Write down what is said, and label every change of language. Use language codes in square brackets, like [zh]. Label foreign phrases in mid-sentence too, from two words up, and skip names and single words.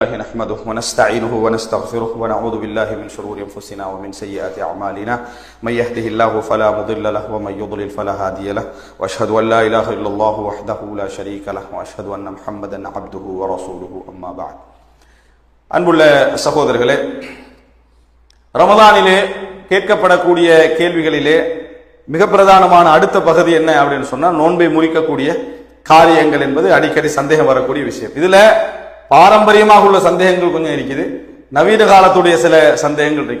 [ar] نحمده ونستعينه ونستغفره ونعوذ بالله من شرور انفسنا ومن سيئات اعمالنا من يهده الله فلا مضل له ومن يضلل فلا هادي له واشهد ان لا اله الا الله وحده لا شريك له واشهد ان محمدا عبده ورسوله اما بعد. [ta] அன்புள்ள சகோதரர்களே, ரமதானிலே கேட்கப்படக்கூடிய கேள்விகளிலே மிக பிரதானமான அடுத்த பகுதி என்ன அப்படின்னு சொன்னா, நோன்பை முறிக்கக்கூடிய காரியங்கள் என்பது அடிக்கடி சந்தேகம் வரக்கூடிய விஷயம். இதுல பாரம்பரியமாக உள்ள சந்தேகங்கள் கொஞ்சம் இருக்குது, நவீன காலத்துடைய சில சந்தேகங்கள் இருக்கு.